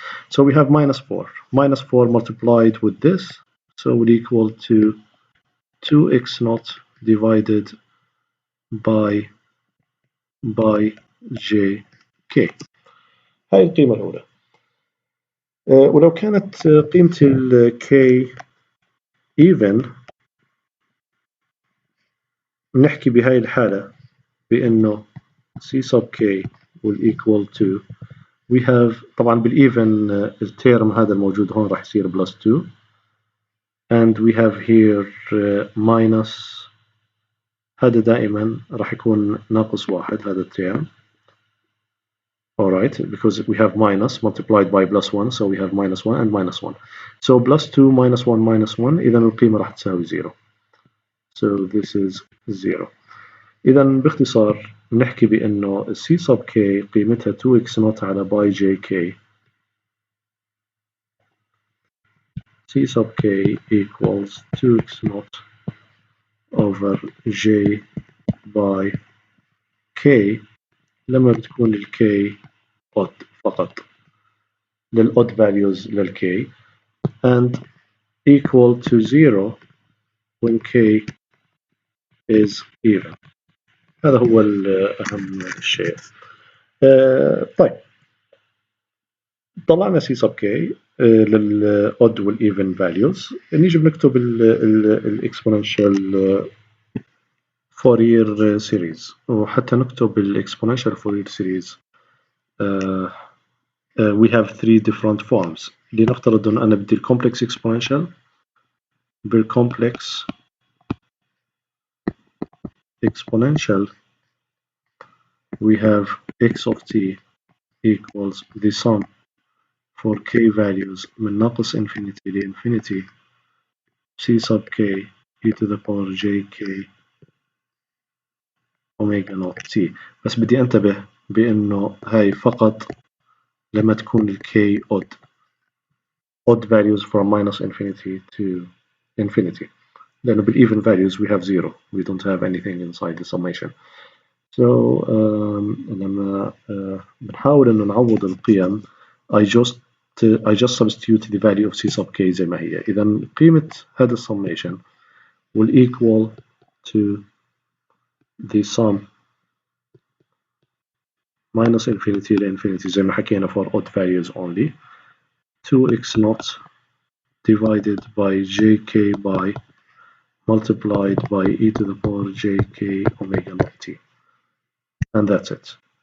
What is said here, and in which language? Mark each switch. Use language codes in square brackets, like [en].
[en] So we have minus 4. Minus 4 multiplied with this, so would equal to 2x naught divided by jk. [ar] هاي القيمة الأولى. ولو كانت قيمة ال k even نحكي بهاي الحالة بأنه c sub k [en] will equal to we have [ar] طبعا بالإيفن التيرم هذا الموجود هون راح يصير [en] plus 2 and we have here minus [ar] هذا دائما راح يكون ناقص واحد هذا التيرم. [en] Alright, because we have minus multiplied by plus 1, so we have minus 1 and minus 1. So plus 2 minus 1 minus 1 [ar] إذا القيمة راح تساوي 0. [en] So this is 0. [ar] إذا باختصار نحكي بأنه c sub k قيمتها 2x naught على by jk. [en] c sub k equals 2x naught over j by k [ar] لما بتكون ال k odd فقط للodd values لل k [en] and equal to 0 when k is even. [ar] هذا هو أهم شيء. طيب طلعنا c sub k للodd والeven values. نيجي بنكتب الاكسبوننشال فورير سيريز وحتى نكتب الاكسبوننشال فورير سيريز [en] we have three different forms. [ar] لنفترض أن أنا بدي الكومبلكس [en] exponential بالcomplex exponential we have x of t equals the sum for k values [ar] من ناقص [en] infinity ل infinity c sub k e to the power jk omega naught t. [ar] بس بدي انتبه بأنه هاي فقط لما تكون ال k [en] odd values from minus infinity to infinity. لأنه بالeven values we have 0. We don't have anything inside the summation. So [ar] لما بنحاول إنه نعوض القيم [en] I just substitute the value of c sub k زي ما هي. [ar] إذا قيمة هذا السميشن [en] will equal to the sum minus infinity ل infinity [ar] زي ما حكينا [en] for odd values only 2x naught divided by jk by multiplied by e to the power jk omega naught t and that's it.